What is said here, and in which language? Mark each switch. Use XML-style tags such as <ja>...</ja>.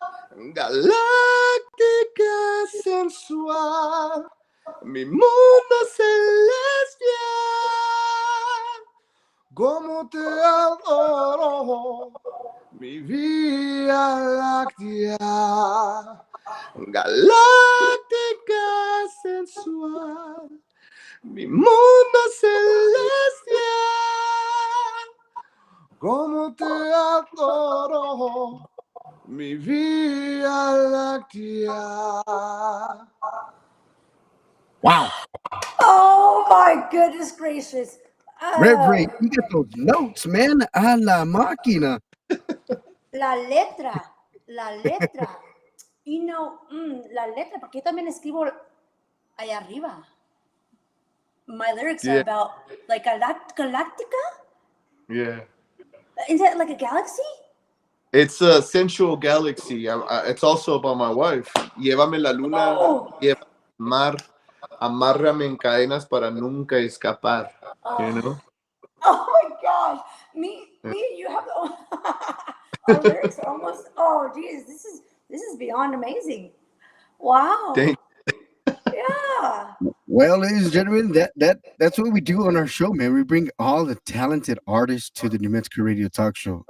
<es>galáctica sensual, mi mundo celestial, como te adoro, mi Vía Láctea, galáctica sensual, mi mundo celestial, como te adoro, mi Vía Láctea.</es> <en>Wow. Oh my goodness gracious. Rev Rey, you get those notes, man.</en> <es>A la máquina. La letra, la letra.</es> <en>You know,</en> <es>la letra, porque yo también escribo allá arriba.</es> <en>My lyrics are about like galactica. Yeah. Is that like a galaxy? It's a sensual galaxy. It's also about my wife.</en> <es>Llévame la luna,</es> <en>Oh.</en> <es>llévame al mar, amárrame en cadenas para nunca escapar.</es> <en>You know? Oh my gosh. Me, you have our lyrics are almost. Oh, geez, this is beyond amazing. Wow. Thank Yeah. Well, ladies and gentlemen, that's what we do on our show, man. We bring all the talented artists to the New Mexico Radio Talk Show.</en>